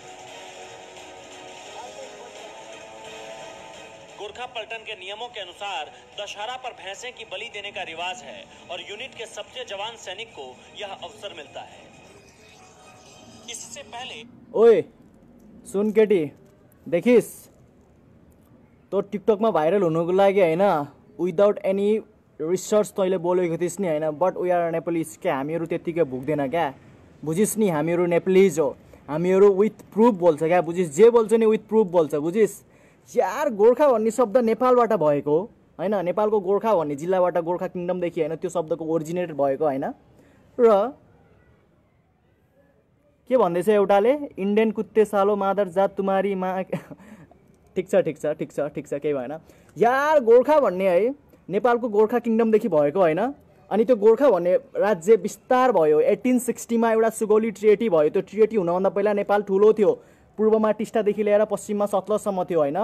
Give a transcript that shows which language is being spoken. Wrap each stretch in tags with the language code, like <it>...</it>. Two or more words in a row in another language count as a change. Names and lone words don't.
<hi>गोरखा पलटन के नियमों के अनुसार दशहरा पर भैंसे की बलि देने का रिवाज है और यूनिट के सबसे जवान सैनिक को यह अवसर मिलता है। इससे पहले</hi> <ne>ओए सुन केटी, देखिस् तो टिकटकमा भाइरल हुनुको लागि होइन</ne> <en>without any research</en> <ne>तैँले बोलेको थिइस् नि होइन,</ne> <en>but we are Nepalese</en> <ne>क्या, हामीहरू त्यत्तिकै भुक्दैन क्या, बुझिस् नि? हामीहरू नेपालिज हो, हामीहरू</ne> <en>with proof</en> <ne>बोल्छ क्या, बुझिस्? जे बोल्छ नि</ne> <en>with proof</en> <ne>बोल्छ, बुझिस्? यार गोर्खा भन्ने शब्द नेपालबाट भएको होइन, नेपालको गोर्खा भन्ने जिल्लाबाट गोर्खा किङडमदेखि होइन त्यो शब्दको ओरिजिनेट भएको होइन। र के भन्दैछ एउटाले,</ne> <hi>इन्डियन कुत्ते सालो मादर जात तुम्हारी मा</hi> <ne>ठिक छ केही भएन यार। गोर्खा भन्ने है नेपालको गोर्खा किङडमदेखि भएको होइन। अनि त्यो गोर्खा भन्ने राज्य विस्तार भयो 1860 मा एउटा सुगौली ट्रिटी भयो। त्यो ट्रिटी हुनभन्दा पहिला नेपाल ठुलो थियो, पूर्वमा टिस्टादेखि लिएर पश्चिममा सतलजसम्म थियो होइन।</ne>